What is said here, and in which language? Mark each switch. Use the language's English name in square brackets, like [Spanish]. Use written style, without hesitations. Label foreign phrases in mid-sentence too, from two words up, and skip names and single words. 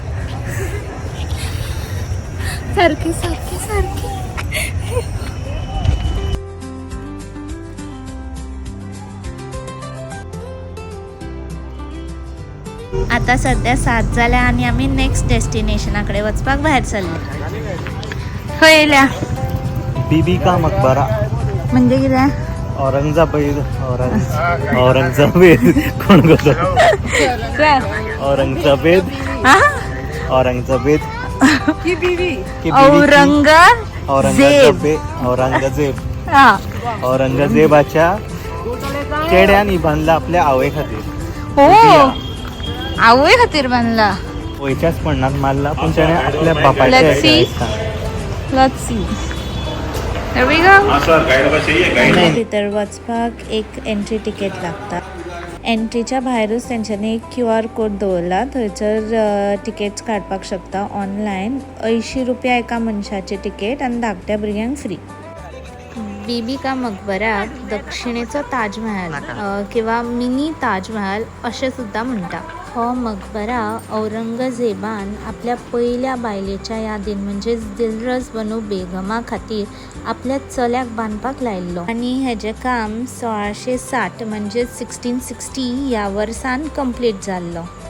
[Konkani] सारखी सारखी सारखी. आता सध्या 7 जाल्या आणि आम्ही [English] next destination [Konkani] वचपाक भायर सरले. खंय येयल्या? बीबी का मकबरा म्हणजे कितें? औरंगजेब औरंगजेब कोण गो? औरंगजेब औरंगजेब [Hindi] की बीवी [Konkani] औरंगजेबाच्या चेड्यानी बांधला आपल्या आवय खातीर. हो, आवय खातीर बांधला. [Marathi] वयच्याच पडणात मारला पण त्याने आपल्या बापाच्या [English] Let's see. There we go. [Konkani] गाईड भितर वचपाक एक [English] entry ticket [Konkani] लागता. एंट्रीच्या भायरूच तेंच्यांनी एक QR कोड दवरला, थंयसर टिकेट्स काडपाक शकता ऑनलायन. 80 रुपया एका मनशाची टिकेट आनी धाकट्या भुरग्यांक फ्री. बीबी का मकबराक दक्षिणेचो ताजमहल किंवा मिनी ताजमहल अशें सुद्दां म्हणटा. हो मकबरा औरंगजेबान आपल्या पयल्या बायलेच्या यादीन म्हणजे दिलरस बनू बेगमा खातीर आपल्या चल्याक बांदपाक लायल्लो आनी हेजें काम 1660 म्हणजे 1660 ह्या वर्सान कंप्लीट जाल्लो.